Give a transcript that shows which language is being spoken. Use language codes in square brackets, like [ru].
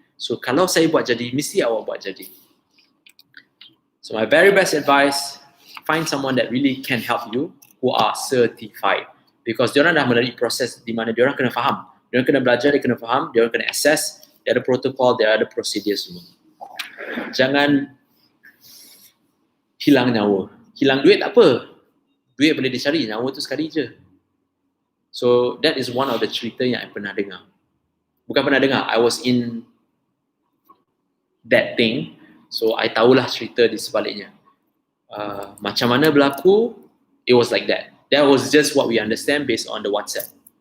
[ms] So kalau saya buat jadi, mesti awak buat jadi. [en] So my very best advice, find someone that really can help you who are certified. [ms] Because diorang dah melalui proses di mana diorang kena faham. Diorang kena belajar, dia kena faham, diorang kena assess, dia ada protokol, dia ada prosedur semua. Jangan hilang nyawa. Hilang duit tak apa. Duit boleh dicari, nyawa tu sekali je. [en] So that is one of the [ms] cerita yang I pernah dengar. Bukan pernah dengar, [en] I was in that thing. [ms] So I tahulah cerita di sebaliknya. Macam mana berlaku, [en] it was like that. That was just what we understand based on the WhatsApp.